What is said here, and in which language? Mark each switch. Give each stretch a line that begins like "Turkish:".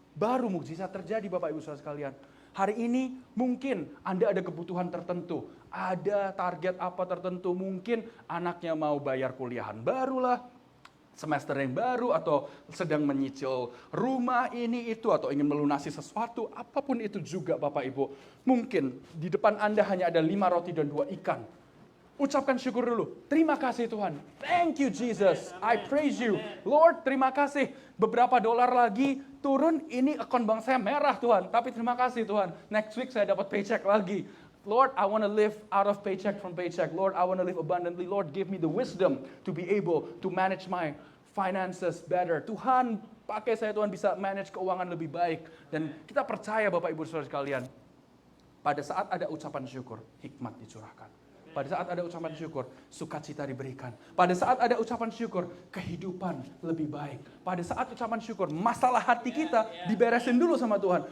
Indonesian: Baru mukjizat terjadi Bapak Ibu Saudara sekalian. Hari ini mungkin Anda ada kebutuhan tertentu, ada target apa tertentu, mungkin anaknya mau bayar kuliahan barulah, semester yang baru, atau sedang menyicil rumah ini itu, atau ingin melunasi sesuatu, apapun itu juga Bapak Ibu. Mungkin di depan Anda hanya ada 5 roti dan 2 ikan. Ucapkan syukur dulu. Terima kasih Tuhan.
English: Thank you Jesus. I praise you.
Indonesian: Lord, terima kasih. Beberapa dolar lagi turun, ini akun bank saya merah Tuhan. Tapi terima kasih Tuhan.
English: Next week
Indonesian: saya dapat paycheck lagi.
English: Lord, I want to live out of paycheck from paycheck. Lord, I want to live abundantly. Lord, give me the wisdom to be able to manage my finances better.
Indonesian: Tuhan, pakai saya Tuhan bisa manage keuangan lebih baik. Dan kita percaya Bapak Ibu Saudara sekalian, pada saat ada ucapan syukur, hikmat dicurahkan. Pada saat ada ucapan syukur, sukacita diberikan. Pada saat ada ucapan syukur, kehidupan lebih baik. Pada saat ucapan syukur, masalah hati kita diberesin dulu sama Tuhan.